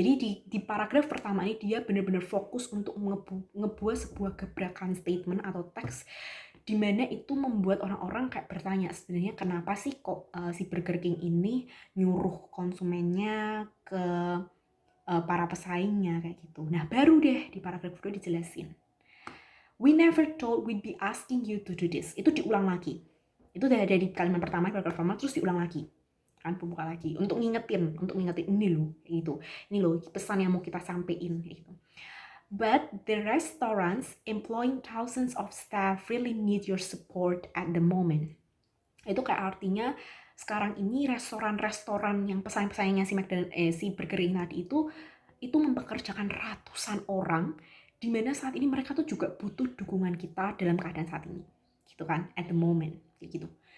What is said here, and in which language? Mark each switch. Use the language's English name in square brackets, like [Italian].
[Indonesian] Jadi di paragraf pertama ini dia benar-benar fokus untuk ngebuat sebuah gebrakan statement atau teks di mana itu membuat orang-orang kayak bertanya sebenarnya kenapa sih kok si Burger King ini nyuruh konsumennya ke para pesaingnya kayak gitu. Nah baru deh di paragraf kedua dijelasin, [English] we never thought we'd be asking you to do this. [Indonesian] Itu diulang lagi. Itu dari kalimat pertama, paragraf pertama, terus diulang lagi. Kan pembuka lagi. Untuk ngingetin ini loh, gitu. Ini loh pesan yang mau kita sampein, gitu. [English] But the restaurants employing thousands of staff really need your support at the moment. [Indonesian] Itu kayak artinya sekarang ini restoran-restoran yang pesaing-pesaingnya si Burger King tadi itu mempekerjakan ratusan orang, di mana saat ini mereka tuh juga butuh dukungan kita dalam keadaan saat ini, gitu kan, [English] at the moment, [Indonesian] kayak gitu.